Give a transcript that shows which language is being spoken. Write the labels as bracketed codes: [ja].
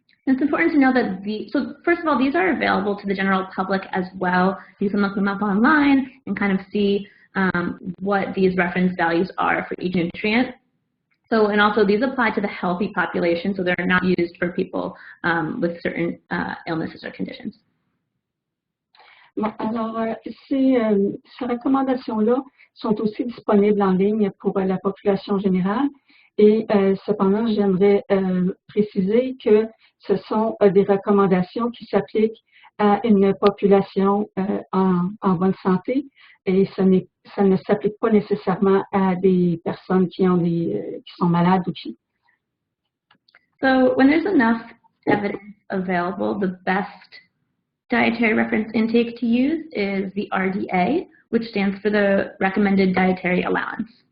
[en] It's important to know that so first of all, these are available to the general public as well. You can look them up online and kind of see what these reference values are for each nutrient. So, and also these apply to the healthy population, so they're not used for people with certain illnesses or conditions. [fr] Bon, alors, ces recommandations-là sont aussi disponibles en ligne pour la population générale et cependant, j'aimerais préciser que ce sont des recommandations qui s'appliquent à une population en bonne santé et ça ne s'applique pas nécessairement à des personnes qui sont malades ou qui. [en] So when there's enough evidence available, the best dietary reference intake to use is the RDA, which stands for the Recommended Dietary Allowance.